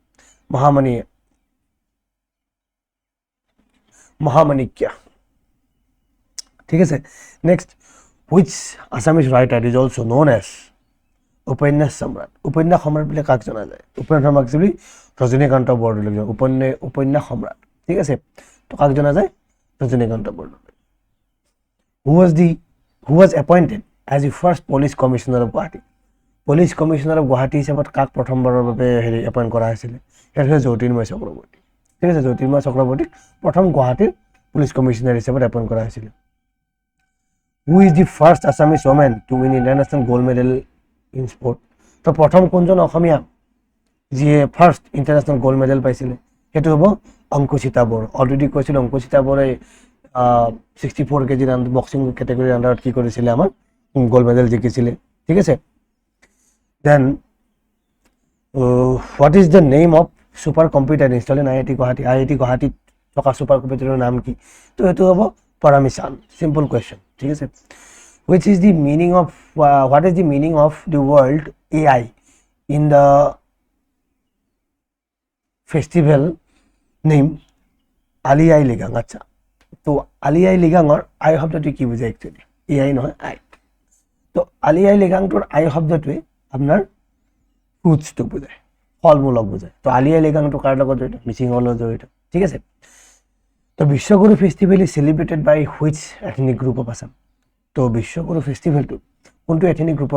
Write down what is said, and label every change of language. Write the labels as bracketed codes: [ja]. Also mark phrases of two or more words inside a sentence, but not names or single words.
[as] মহামাণিক্য ঠিক আছে [en] next which Assamese writer is also known as [as] উপন্যাস সম্ৰাট বুলি কাক জনা যায় উপন্যাস সম্ৰাট বুলি ৰজনীকান্ত বৰদলৈ উপন্যাস সম্ৰাট ঠিক আছে তো কাক জনা যায় ৰজনীকান্ত বৰদলৈ [en] who was appointed as the first police commissioner of Guwahati [as] হিচাপত কাক প্ৰথমবাৰৰ বাবে এপইণ্ট কৰা হৈছিলে সেইটো হৈছে জ্যোতিৰ্ময় চক্ৰৱৰ্তী ঠিক আছে জ্যোতিৰ্ময় চক্ৰৱৰ্তীক প্ৰথম গুৱাহাটীৰ পুলিচ কমিশনাৰ হিচাপত এপইণ্ট কৰা হৈছিলে [en] who is the first Assamese woman to win international gold medal in sport [as] তো প্ৰথম কোনজন অসমীয়া যিয়ে [en] first international gold medal [as] পাইছিলে সেইটো হ'ব অংকুচিতা বড়ো অলৰেডি কৈছিলোঁ অংকুচিতা বড়োই 64 [en] kg boxing category [as] আণ্ডাৰত কি কৰিছিলে আমাৰ [en] gold medal [as] জিকিছিলে ঠিক আছে দেন [en] what is the name of super computer install in IIT [as] গুৱাহাটীত থকা ছুপাৰ কম্পিউটাৰৰ নাম কি তো সেইটো হ'ব পাৰামিশন সিম্পল কুৱেশ্যন ঠিক আছে [en] what is the meaning of the word AI in the festival name Ali Ai Ligang [as] আচ্ছা তো Ali Ai Ligangৰ আই শব্দটো কি বুজায় একচুৱেলি AI নহয় আই তো Ali Ai Ligangটোৰ আই শব্দটোৱে আপোনাৰ ফ্ৰুটছটো বুজায় ফল মূলক বুজায় তো Ali Ai Ligangটো কাৰ লগত জড়িত মিচিঙৰ লগত জড়িত ঠিক আছে তো [en] Bishwaguru festival is celebrated by which ethnic group of Assam [as] তো বিশ্বগুৰু ফেষ্টিভেলটো কোনটো এথনিক গ্ৰুপৰ